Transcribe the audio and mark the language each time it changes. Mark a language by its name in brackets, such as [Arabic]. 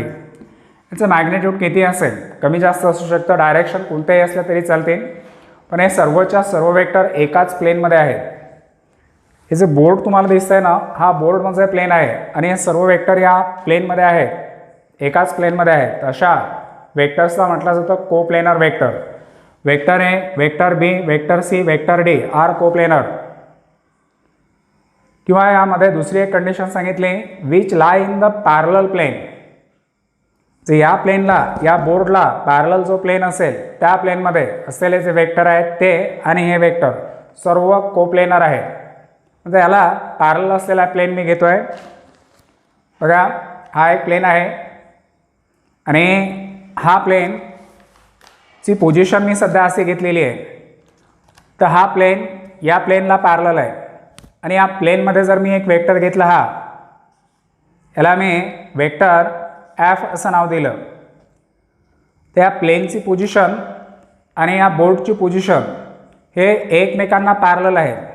[Marathi] याचं मॅग्निट्यूड किती असेल, कमी जास्त असू शकतं, डायरेक्शन कोणतेही असलं तरी चालतील, पण हे सर्वच्या सर्व वेक्टर एकाच प्लेनमध्ये आहेत। हे जे बोर्ड तुम्हाला दिसतंय ना, हा बोर्डमध्ये प्लेन आहे आणि हे सर्व वेक्टर या प्लेनमध्ये आहेत, एकाच प्लेनमध्ये आहेत। अशा वेक्टर्सला म्हटलं जातं coplanar vector. [English] Vector A, vector B, vector C, vector D are coplanar. [Marathi] किंवा यामध्ये दुसरी एक कंडिशन सांगितली, [English] Which lie in the parallel plane. [Marathi] जे या प्लेनला, या बोर्डला पॅरलल जो प्लेन असेल त्या प्लेनमध्ये असलेले जे वेक्टर आहेत ते आणि हे वेक्टर सर्व कोप्लेनर आहेत। म्हणजे याला पॅरलल असलेला प्लेन मी घेतोय। बघा, हा एक प्लेन आहे आणि हा प्लेन ची पोझिशन मी सध्या अशी घेतलेली आहे, तर हा प्लेन या प्लेनला पॅरलल आहे आणि या प्लेनमध्ये जर मी एक वेक्टर घेतला, हा याला मी वेक्टर एफ असं नाव दिलं, त्या प्लेनची पोझिशन आणि या बोर्डची पोझिशन हे एकमेकांना पॅरलल आहे।